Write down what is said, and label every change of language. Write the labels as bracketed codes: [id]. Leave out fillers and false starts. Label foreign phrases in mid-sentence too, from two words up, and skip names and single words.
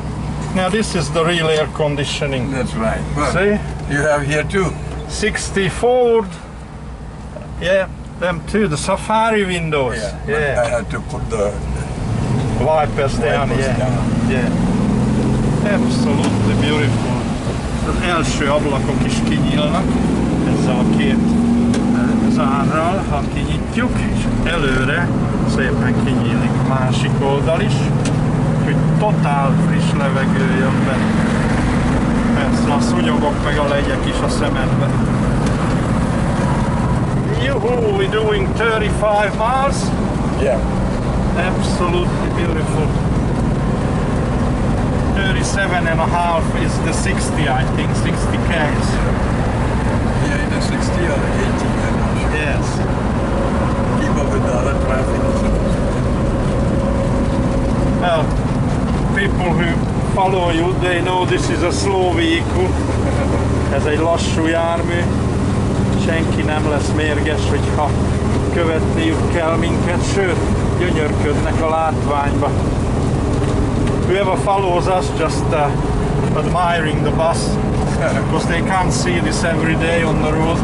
[en] Now this is the real air conditioning. That's right. Well, see? You have here too. 60 forward. Yeah, them too. The Safari windows. Yeah. I had to put the wipers down. Yeah. Absolutely beautiful. [hu] Az első ablakok is kinyílnak ezzel a két zárral, ha kinyitjuk, és előre szépen kinyílik a másik oldal is. Úgyhogy totál friss levegő jön be. Persze a szúnyogok meg a legyek is a szemedbe. [en] Yoo-hoo, we're doing 35 miles. Yeah. Absolutely beautiful. 35 37.5 is the 60, I think, 60 k's. Yeah, in the 60 or 80, I'm not sure. Yes. Keep up with the other traffic. Well, people who follow you, they know this is a slow vehicle. [hu] Ez egy lassú jármű. Senki nem lesz mérges, hogyha követniük kell minket, sőt, gyönyörködnek a látványba. [en] Whoever follows us just admiring the bus, because they can't see this every day on the road.